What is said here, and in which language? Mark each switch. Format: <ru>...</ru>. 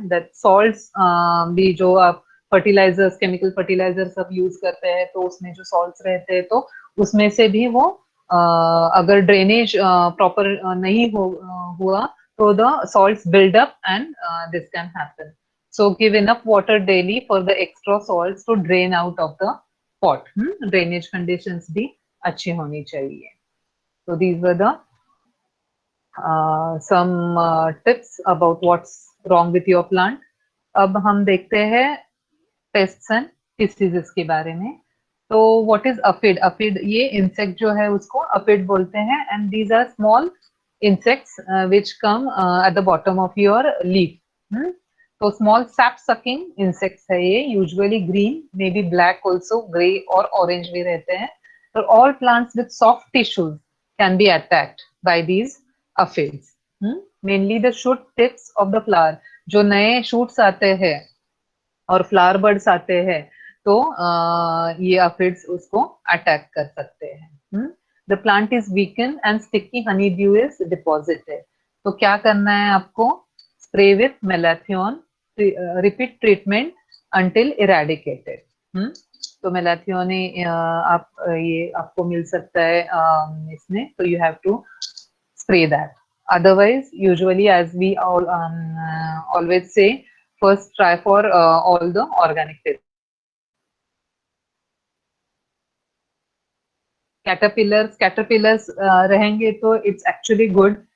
<hi>That salts भी जो आप फर्टिलाइजर्स, केमिकल फर्टिलाइजर सब यूज करते हैं तो उसमें जो सॉल्ट्स रहते हैं तो उसमें से भी वो अगर ड्रेनेज प्रॉपर नहीं हुआ तो</hi> <en>द salts build up and this can happen. So give enough water daily for the extra salts to drain out of the pot.</en> <hi>Drainage conditions भी अच्छी होनी चाहिए।</hi> <en>So these were the some tips about what's wrong with your plant.</en> <hi>अब हम देखते हैं pests and diseases के बारे में।</hi> <en>तो what is aphid? Aphid</en> <hi>ये इंसेक्ट जो है उसको अफिड बोलते हैं,</hi> <en>And these are small insects which come at the bottom of your leaf. तो small sap sucking insects है ये, usually green, maybe black also, gray और orange</en> <hi>भी रहते हैं.</hi> <en>So all plants with soft tissues can be attacked by these aphids. Mainly the shoot tips of the flower.</en> <hi>जो नए shoots आते हैं और flower buds आते हैं तो ये aphids उसको attack कर सकते हैं.</hi> <en>The plant is weakened and sticky honeydew is deposited.</en> <hi>तो क्या करना है आपको?</hi> <en>Spray with malathion, repeat treatment until eradicated.</en> <hi>तो malathion आप ये आपको मिल सकता है इसमें, तो</hi> <en>you have to spray that. Otherwise, usually as we all always say, first try for all the organic pests. Caterpillars</en> <hi>रहेंगे तो</hi> <en>it's actually good.</en>